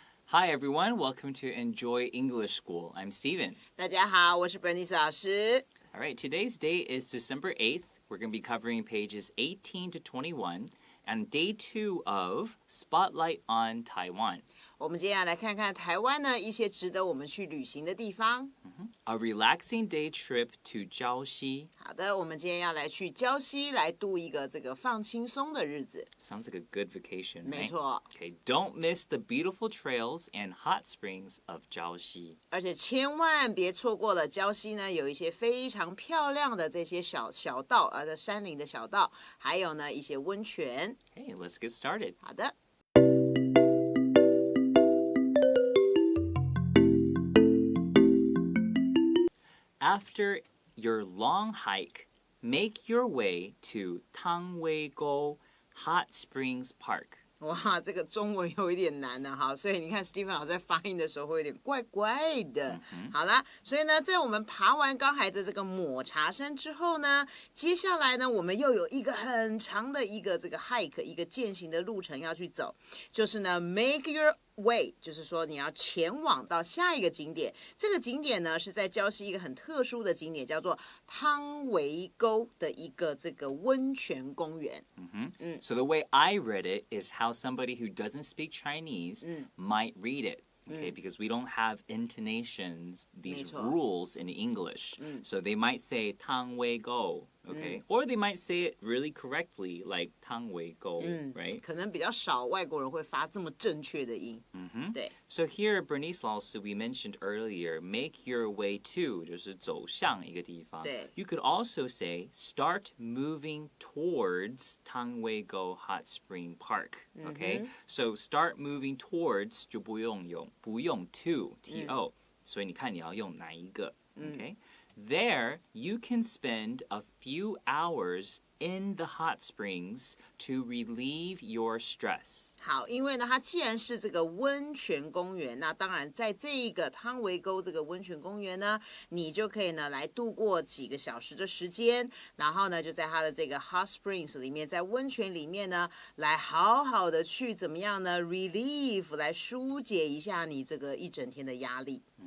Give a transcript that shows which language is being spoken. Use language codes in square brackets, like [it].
[en] Hi everyone, welcome to Enjoy English School. I'm Steven. [zh] 大家好，我是 Bernice 老师。 [en] All right, today's date is December 8th. We're going to be covering pages 18 to 21 and day 2 of Spotlight on Taiwan. [zh] 我们接下来看看台湾呢一些值得我们去旅行的地方。 [en] A relaxing day trip to Jiaoxi. [zh] 好的，我们今天要来去礁溪来度一个这个放轻松的日子。 [en] Sounds like a good vacation, right? [zh] 没错。 [en] Okay, don't miss the beautiful trails and hot springs of Jiaoxi. [zh] 而且千万别错过了礁溪呢，有一些非常漂亮的这些小道，山林的小道，还有呢一些温泉。 [en] Okay, let's get started. [zh] 好的。 [en] After your long hike, make your way to Tangweigo Hot Springs Park. [zh] 哇，这个中文有一点难呢，哈，所以你看 Stephen 老师在发音的时候会有点怪怪的。好啦，所以呢，在我们爬完刚才的这个抹茶山之后呢，接下来呢，我们又有一个很长的一个这个 hike， 一个健行的路程要去走，就是呢 [en] make your way， [zh] 就是说你要前往到下一个景点。这个景点呢是在礁溪一个很特殊的景点，叫做汤围沟的一个这个温泉公园。 [en] So the way I read it is how somebody who doesn't speak Chinese might read it. Okay, because we don't have intonations, these rules in English. So they might say 汤围沟, okay? Or they might say it really correctly, like 汤围沟, right? [zh] 可能比较少外国人会发这么正确的音。对。 [en] So here, Bernice 老师, we mentioned earlier, make your way to, [zh] 就是走向一个地方。对。 [en] You could also say, start moving towards 汤围沟 Hot Spring Park, okay? So start moving towards [zh] 就不用 [en] to, to. [zh] 所以你看你要用哪一个 okay? [en] There, you can spend a few hours in the hot springs to relieve your stress. [zh] 好，因为呢，它既然是这个温泉公园，那当然在这一个汤围沟这个温泉公园呢，你就可以呢来度过几个小时的时间，然后呢就在它的这个 hot springs 里面，在温泉里面呢，来好好的去怎么样呢 relieve 来疏解一下你这个一整天的压力。